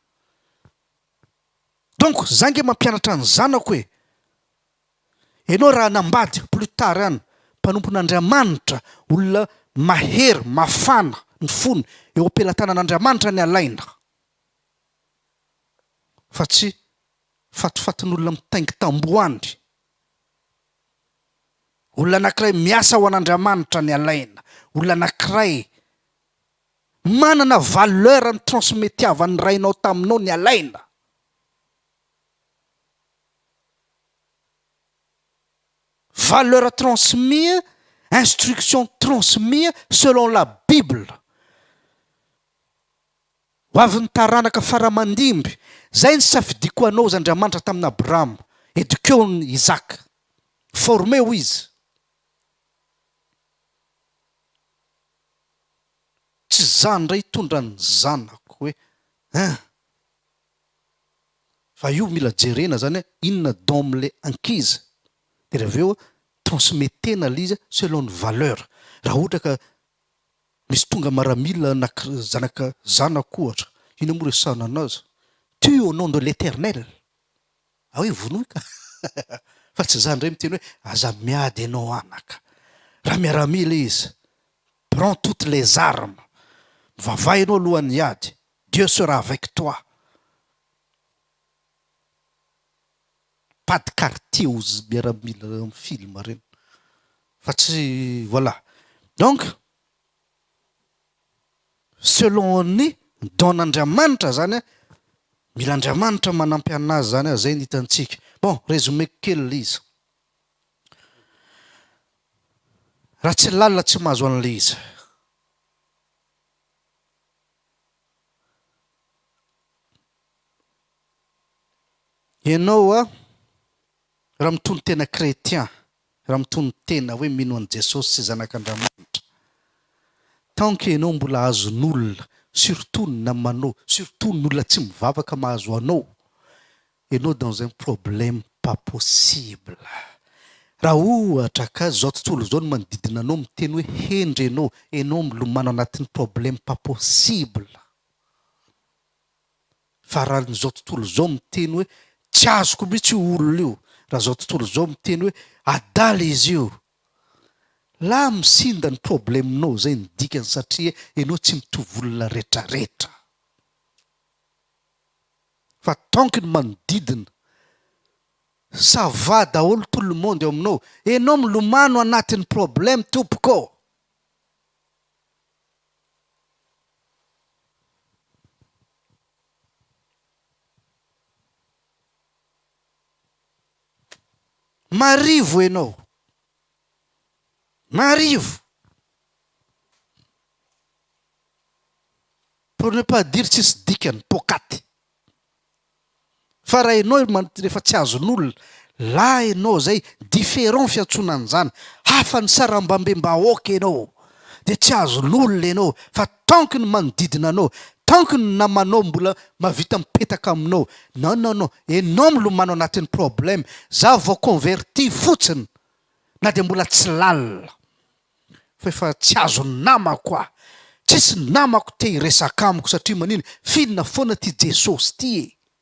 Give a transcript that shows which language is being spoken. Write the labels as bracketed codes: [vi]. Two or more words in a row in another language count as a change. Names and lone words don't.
[mg] Donc za nge mampianatra ny zanako hoe ianao raha nambady [fr] plus tard [mg] any mpanompon'Andriamanitra, olona mahery, mafana ny fony, eo am-pelatanan'Andriamanitra ny alaina, fa tsy fatifatin'olona mitaingy tamboandry. Olona anankiray miasa ho an'Andriamanitra ny alaina, olona anankiray manana valeur ny transmetiavan'ny rainao taminao ny alaina. [fr] Valeur transmise, instruction transmise selon la Bible. [mg] Ho avy ny taranaka faramandimby, zay ny safidiko anao zy Andriamanitra tamin'ny Abrahama, éduqueo ny Isaac, formeo izy. Tsy zany ray tondra ny zanako hoe fa io mila jerena zany inona domle ankizy, de reveo transmetena l'izy selon ny valeur. Raha ohatra ka misy tonga maramila zanako ohatra, ino moa resahana anazy, [fr] tue au nom de l'Éternel. [mg] Hoe vonoy ka fa tsy zany ray miteny hoe aza miady ianao anaka. Raha miaramila izy, [fr] prends toutes les armes, [mg] vavay ianao alohan'ny ady, [fr] Dieu sera avec toi. Pas de quartier [mg] ozy miaramila amin'ny film reny, fa tsy voilà. Donc selon ny don'Andriamanitra zany, mila Andriamanitra manampy anazy zany, zay ny hitantsika. [fr] Bon, résumé [mg] kely izy. Raha tsy lalina tsy mahazo an'le izy. Ianao raha mitony tena chrétien, raha mitony tena hoe mino an' Jesosy sy zanak'Andriamanitra, [fr] tant que [mg] ianao mbola azon'olona, surtout ny namanao, surtout ny olona tsy mivavaka mahazo anao, ianao [fr] dans un problème pas possible. [mg] Raha ohatra ka zao tontolo zao no manodidina anao miteny hoe hendry ianao milomano anatin'ny [fr] problème pas possible. [mg] Fa raha zao tontolo zao miteny hoe tsy azoko mihitsy olona io, raha zao tontolo zao miteny hoe adala izy io, la misinda ny probleminao zay ny dikany, satria ianao tsy mitovy olona rehetrarehetra. Fa [fr] tant que [mg] ny manodidina [fr] ça va [mg] daholo, [fr] tout le monde [mg] eo aminao, ianao milomano anatin'ny problème tompoko. Marivo ianao, marivo, [fr] pour ne pas dire [mg] tsisy dikany, pokaty. Fa raha ianao rehefa tsy azon'olona, la ianao zay différent fiantsonan'izany, hafa ny sarambambem-bahoaka ianao, de tsy azon'olona ianao. Fa [fr] tant que [mg] ny manodidina anao, [fr] tant que [mg] ny namanao mbola mavita mipetaka aminao, non, ianao milomano anatin'ny problème. Za vao converti fotsiny, na de mbola tsy lalina fa efa tsy azo namako a tsisy namako te hiresaka amiko satria manino finona foana ty Jesosy ty e